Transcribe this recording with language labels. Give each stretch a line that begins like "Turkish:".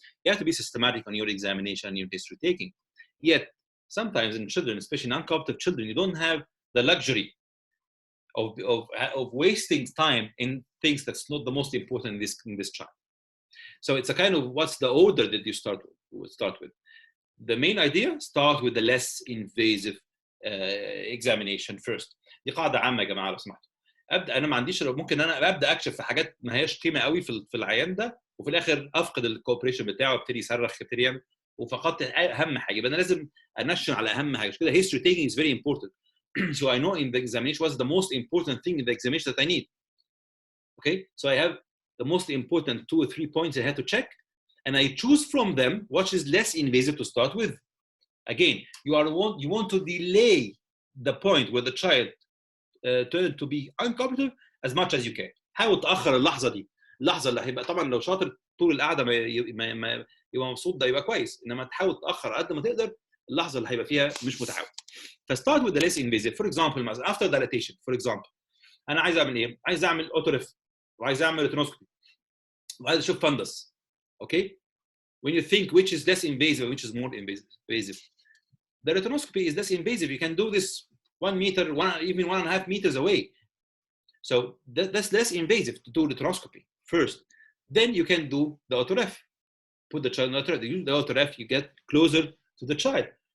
English: You have to be systematic on your examination and your history taking. Yet, sometimes in children, especially non-cooperative children, you don't have the luxury of wasting time in things that's not the most important in this child. So it's a kind of what's the order that you start with. The main idea, start with the less invasive examination first.
Arabic: دي قاعدة عامة يا جماعة لو سمحتوا. انا ما عنديش، ممكن انا ابدا اكشف في حاجات ما هياش قيمه قوي في العيان ده، وفي الاخر افقد الكوبريشن بتاعه وابتدي يصرخ يبتدي يعمل، وفقدت اهم حاجه. يبقى انا لازم انشن على اهم حاجه.
English: كده history taking is very important. So I know in the examination what's the most important thing in the examination that I need. Okay, so I have the most important 2 or 3 points I had to check, and I choose from them what is less invasive to start with. Again, you want to delay the point where the child turn to be uncooperative as much as you can.
Arabic: حاول تاخر اللحظه دي، اللحظه اللي هيبقى طبعا لو شاطر طول القعده ما يبقى مبسوط ده يبقى كويس، انما تحاول تاخر قد ما تقدر اللحظه اللي هيبقى فيها مش متعود.
English: فستارت with the less invasive. For example
Arabic: مثلا
English: after dilatation for example
Arabic: انا عايز اعمل ايه؟ عايز اعمل اوتوريف وعايز اعمل ريتينوسكوبي وعايز اشوف فندس.
English: Okay, when you think which is less invasive and which is more invasive, the retinoscopy is less invasive. You can do this 1 meter, even 1.5 meters away. So that's less invasive to do retinoscopy first. Then you can do the autoref. Put the child in the autoref. You use the autoref, you get closer to the child.